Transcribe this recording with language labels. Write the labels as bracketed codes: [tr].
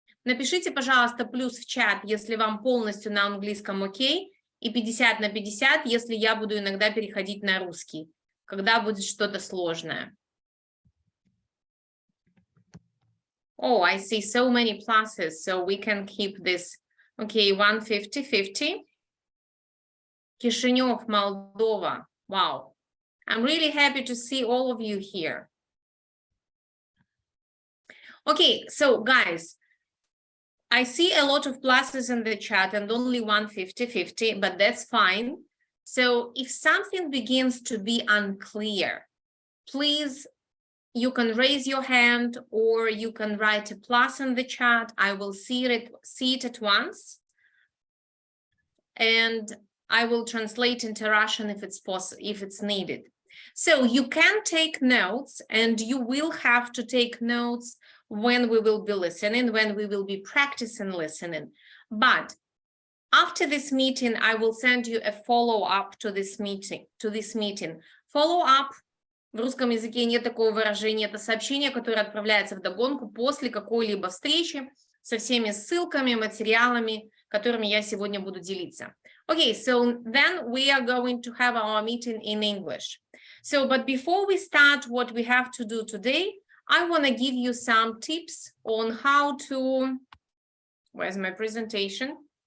[ru] Напишите, пожалуйста, плюс в чат, если вам полностью на английском окей, и 50-50, если я буду иногда переходить на русский, когда будет что-то сложное. [en] Oh, I see so many pluses, so we can keep this. Okay, 150-50. Кишинев, Moldova. Wow. I'm really happy to see all of you here. Okay, so guys, I see a lot of pluses in the chat and only 150-50, but that's fine. So if something begins to be unclear, please, you can raise your hand or you can write a plus in the chat. I will see it at once. And I will translate into Russian if it's possible, if it's needed. So you can take notes, and you will have to take notes when we will be listening, when we will be practicing listening. But after this meeting, I will send you a follow-up to this meeting. [ru] Follow-up в русском языке нет такого выражения. Это сообщение, которое отправляется вдогонку после какой-либо встречи со всеми ссылками, материалами, которыми я сегодня буду делиться. [en] Okay, so then we are going to have our meeting in English. So, but before we start what we have to do today, I want to give you some tips on how to, where's my presentation?